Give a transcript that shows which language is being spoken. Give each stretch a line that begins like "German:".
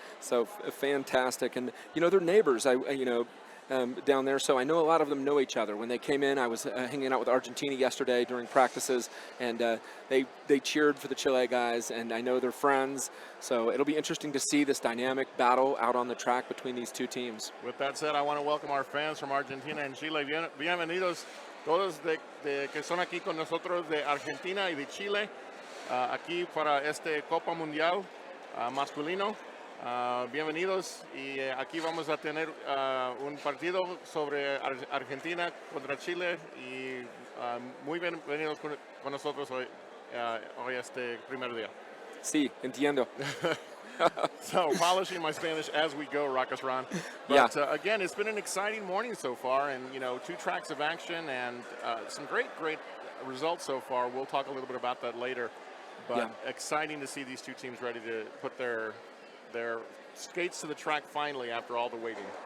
English: So fantastic, and they're neighbors. Down there, so I know a lot of them know each other. When they came in, I was hanging out with Argentina yesterday during practices, and they cheered for the Chile guys, and I know they're friends. So it'll be interesting to see this dynamic battle out on the track between these two teams. With that said, I want to welcome our fans from Argentina and Chile.
Spanish: Bienvenidos todos que son aquí con nosotros de Argentina y de Chile, aquí para este Copa Mundial masculino. Bienvenidos, y aquí vamos a tener un partido sobre Argentina contra Chile, y muy bienvenidos con nosotros hoy este primer día. Sí, entiendo.
English: So, polishing my Spanish as we go, Raucous Ron. But again, it's been an exciting morning so far, and two tracks of action and some great results so far. We'll talk a little bit about that later, but exciting to see these two teams ready to put their skates to the track finally after all the waiting.